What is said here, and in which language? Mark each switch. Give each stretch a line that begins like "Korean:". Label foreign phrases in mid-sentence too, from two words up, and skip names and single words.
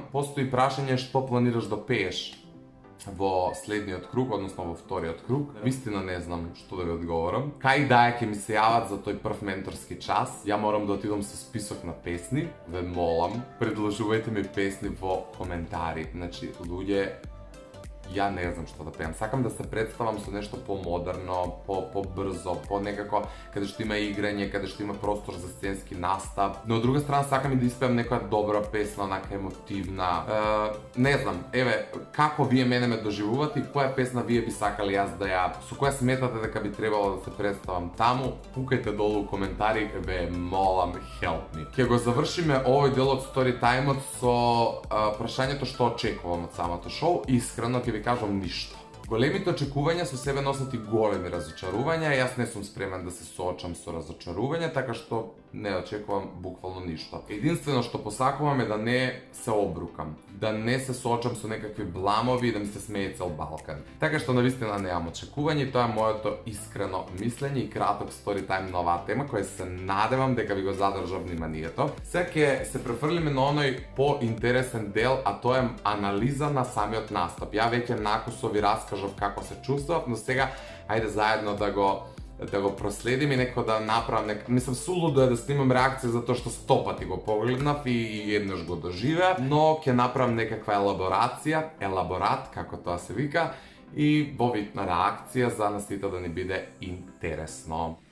Macedonian: Постои прашање што планираш да пееш во следниот круг, односно во вториот круг. Вистина не знам што да ви одговорам. Кај даја ќе ми се јават за тој прв менторски час. Ја морам да отидам со список на песни. Ве молам, предложувајте ми песни во коментари. Значи, луѓе, ја не знам што да певам. Сакам да се представам са нешто по-модерно, по-брзо, по-некако, када што има играње, када што има простор за сценски настав. Но, од друга страна, сакам и да испевам нека добра песма, онака емотивна. Не знам, како вије мене ме доживувати, која песма вије би сакали јаз да ја, су која сметате да кад би требало да се представам тамо, пукајте долу у коментари, молам,
English: help me.
Macedonian: Ке го завршиме овој дел од
English: Story Time-
Macedonian: от со прашањето што очекувам од самото шоу, искрено ќе ви кажам ништо. Големите очекувања со себе носат и големи разочарувања, јас не сум спремен да се соочам со разочарувања, така што не очекувам буквално ништо. Единствено што посакувам е да не се обрукам, да не се соочам со некакви бламови и да ми се смее цел Балкан. Така што навистина немам очекување и тоа е моето искрено мислење и краток
English: story time
Macedonian: на оваа тема која се надевам дека ви го задржа вниманието. Сега ќе се префрлиме на оној поинтересен дел, а тоа е анализа на самиот настап. Ја веќе накусо ви раскажав како се чувствав, но сега ајде заедно да го проследим и некако да направам мислам сулудо е да снимам реакција затоа што 100 пати го погледнав и еднаш го доживеав, но ќе направам некаква елаборат, како тоа се вика, и во вид на реакција за нас сите да ни биде интересно.